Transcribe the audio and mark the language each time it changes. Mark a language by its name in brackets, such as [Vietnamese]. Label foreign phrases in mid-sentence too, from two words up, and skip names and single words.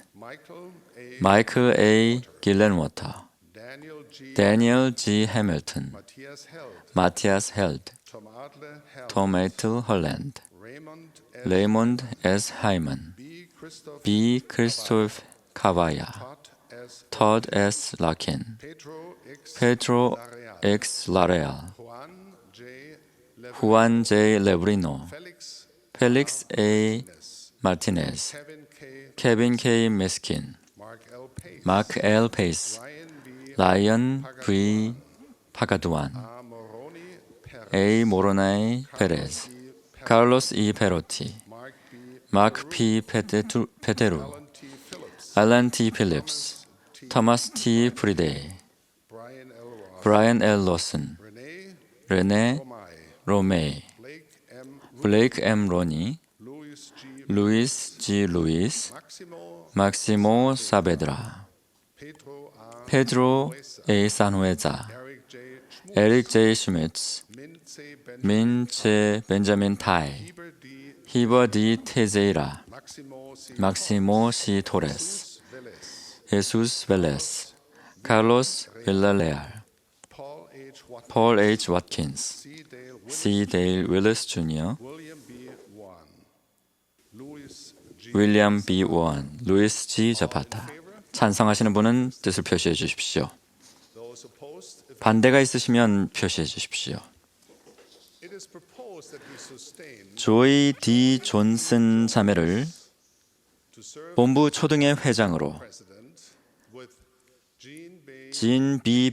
[English] Michael A. [Korean] 마이클 A. 길렌워터, [English] Daniel G. [Korean] 데니얼 G. 해밀턴, [English] Matthias Held, [Korean] 마티아스 헬드, [English] Tom Adler Held, [Korean] 토메이틀 홀랜드, [English] Raymond L. [Korean] 레이몬드 S. 하이먼, [English] B. Christoph [Korean] B. 크리스토프 카바야, [English] Todd Todd S. Larkin, Pedro X. Larrea, Juan J. Lebrino, Felix A. Martinez, Kevin K. Meskin, Mark L. Pace, Ryan V. Pagaduan, A. Moronay Perez, Carlos E. Perotti, Mark P. Peteru, Alan T. Phillips, Thomas T. Friday, Brian L. Lawson, Rene Romay, Blake M. Roney, Luis G. Luis, Maximo Saavedra, Pedro A. Sanhueza, Eric J. Schmitz, Min Che Benjamin Tai, Heber D. Teixeira, Maximo C. Torres, Jesus Velez, Carlos Villarreal, Paul H. Watkins, C. Dale Willis Jr., William B. Warren, Luis G. Zapata. [Korean] 찬성하시는 분은 뜻을 표시해 주십시오. 반대가 있으시면 표시해 주십시오. 조이 D. 존슨 자매를 본부 초등회 회장으로, 진 B.